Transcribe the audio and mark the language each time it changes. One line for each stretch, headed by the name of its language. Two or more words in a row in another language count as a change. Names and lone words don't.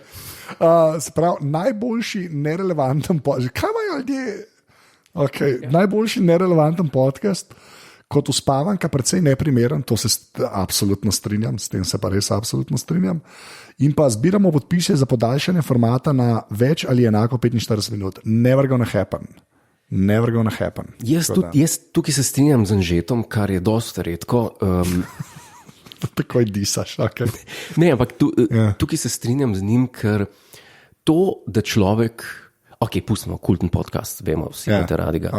Slovenian: Se pravi, najboljši nerelevanten podcast. Kaj imajo ljudje? Okay. Ja. Najboljši nerelevanten podcast, kot uspavanka, precej neprimeren, to se absolutno strinjam, s tem se pa res absolutno strinjam. In pa zbiramo podpise za podaljšanje formata na več ali enako 45 minut.
English: Never gonna happen.
Slovenian: Jaz tukaj se strinjam z Anžetom, kar je dosta redko. Takoj disaš. Okay. Ne, ampak tukaj se strinjam z njim, ker to, da človek. Ok, pustimo kulten podcast, vemo, vsi imate radi ga.